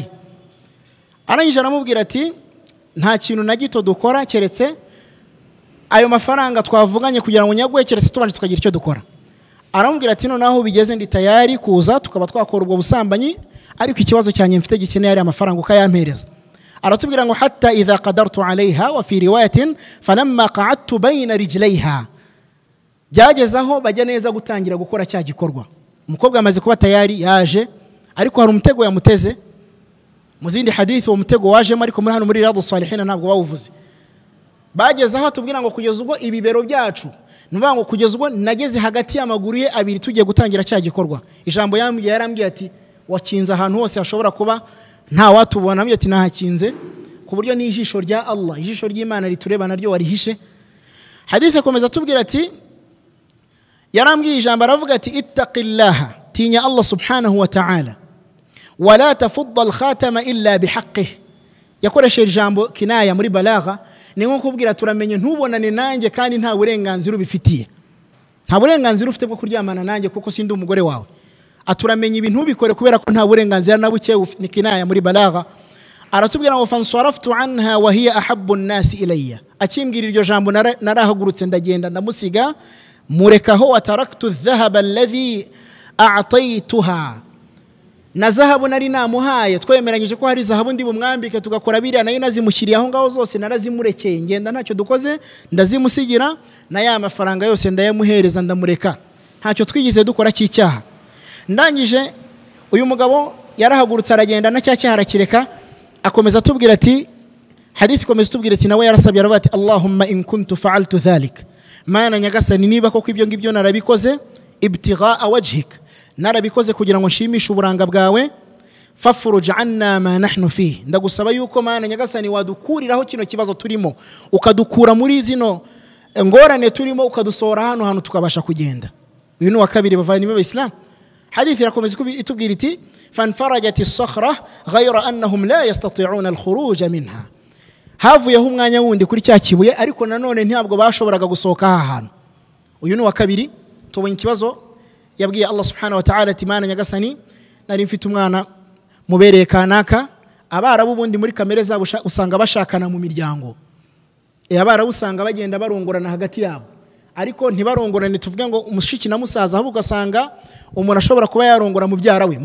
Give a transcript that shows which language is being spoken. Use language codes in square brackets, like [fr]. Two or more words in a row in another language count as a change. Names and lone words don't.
[rw] Arangije aramubwira ati nta kintu na gito dukora keretse ayo mafaranga twavuganye kugira ngo nyaguhe, keretse tubanje tukagira icyo dukora. Aramubwira ati noneho bigeze ndi tayari kuza tukaba twakora ubwo busambanyi, ariko ikibazo cyanye mfite gikeneye ari amafaranga ukayampereza. Aratubwira ngo [ar] حتى إذا قدرت عليها وفي رواية فلما قعدت بين رجليها, [rw] byagezaho bajya neza gutangira gukora cya gikorwa. Umukobwa amaze kuba tayari yaje, ariko hari umutego yamuteze. Mu zindi hadithi umutego wajemo, ariko muri hano muri Riyadus Salihin ntabwo bawuvuze. Bagezaho tubwira ngo kugeza ubwo ibibero byacu, nuvuga ngo kugeza ubwo nageze hagati y'amaguru ye abiri tugiye gutangira cya gikorwa. Ijambo yarambwiye ati wakinze ahantu hose hashobora kuba nta watubona, ambye ati nahakinze ku buryo n'ijisho rya Allah, ijisho ry'Imana ritureba naryo warihishe. Hadithi akomeza tubwira ati yarambwiye ijambo, aravuga ati ittaqillaha, tinya Allah [ar] سبحانه وتعالى, ولا تفض الخاتم إلا بحقه. [rw] Yakoresheje ijambo kinaya muri balagha, ni nko kubwira turamenye ntubonane nanjye kandi nta burenganzira ubifitiye, nta burenganzira ufite bwo kuryamana nanjye kuko sindi umugore wawe. Aturamenye ibintu bikore kubera ko nta burenganzira na buke ni kinaya muri balagha. Aratubwira ngo [ar] فانصرفت عنها وهي أحب الناس إلي, [rw] akimbwira iryo jambo narahagurutse ndagenda ndamusiga, murekaho [ar] وتركت الذهب الذي أعطيتها, [rw] na zahabu nari namuhaye, twemeranyije ko hari zahabu ndi bumwambike tugakora biriya, nayo nazimushyiriye aho ngaho zose narazimurekeye, ngenda ntacyo dukoze ndazimusigira, na ya mafaranga yose ndayamuhereza ndamureka, ntacyo twigize dukora cy'icyaha. Ndangije uyu mugabo yarahagurutse aragenda na cyaha arakireka. Akomeza tubwira ati hadithi komeza tubwira ati nawe yarasabye aravuga ati [ar] اللهم إن كنت فعلت ذلك, [rw] mana nyagasani niba koko ibyo ngibyo narabikoze [ar] ابتغاء وجهك, [rw] narabikoze kugira ngo nshimishe uburanga bwawe, [ar] ففرج عنا ما نحن في, [rw] ndagusaba yuko mana nyagasani wadukuriraho kino kibazo turimo, ukadukura muri zino ngorane turimo, ukadusohora hano hano tukabasha kugenda. Uyu ni wa kabiri bavandimwe b'Islam. Hadithi irakomeza itubwira iti [ar] فانفرجت الصخرة غير أنهم لا يستطيعون الخروج منها, [rw] havuyeho umwanya wundi kuri cya kibuye, ariko nanone ntabwo bashoboraga gusohoka aha hantu. Uyu ni wa kabiri. Tubonye ikibazo yabwiye Allah [ar] سبحانه وتعالى [rw] ati mana nyagasani nari mfite umwana mubereye kanaka. Abarabu bundi muri kamere zabo usanga bashakana mu miryango, abarabu usanga bagenda barongorana hagati yabo, ariko ntibarongorane tuvuge ngo umushiki na musaza, ahubwo ugasanga umuntu ashobora kuba yarongora mu byara we.